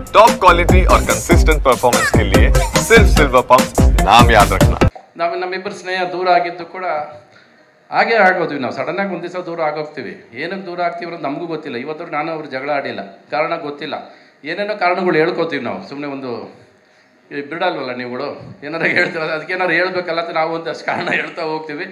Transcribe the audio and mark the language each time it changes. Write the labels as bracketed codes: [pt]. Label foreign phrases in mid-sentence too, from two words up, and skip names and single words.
[en] top quality [hi] और [en] consistent performance [hi] के लिए सिर्फ सिल्वर पंप नाम याद रखना। [kn] ನಮ್ಮಿಬ್ಬರ ಸ್ನೇಹ ದೂರ ಆಗಿದ್ದು ಕೂಡ ಹಾಗೇ ಆಗೋದ್ವಿ. ನಾವು ಸಡನ್ನಾಗಿ ಒಂದು ದಿವಸ ದೂರ ಆಗೋಗ್ತೀವಿ. ಏನಕ್ಕೆ ದೂರ ಆಗ್ತೀವಿ ಅನ್ನೋದು ನಮಗೂ ಗೊತ್ತಿಲ್ಲ. ಇವತ್ತು ನಾನು ಅವ್ರು ಜಗಳ ಆಡಿಲ್ಲ, ಕಾರಣ ಗೊತ್ತಿಲ್ಲ. ಏನೇನೋ ಕಾರಣಗಳು ಹೇಳ್ಕೊತೀವಿ ನಾವು. ಸುಮ್ಮನೆ ಒಂದು ಬಿಡಲ್ವಲ್ಲ ನೀವುಗಳು, ಏನಾರು ಹೇಳ್ತೀರಲ್ಲ, ಅದಕ್ಕೆ ಏನಾರು ಹೇಳ್ಬೇಕಲ್ಲ ಅಂತ ನಾವು ಒಂದಷ್ಟು ಕಾರಣ ಹೇಳ್ತಾ ಹೋಗ್ತೀವಿ.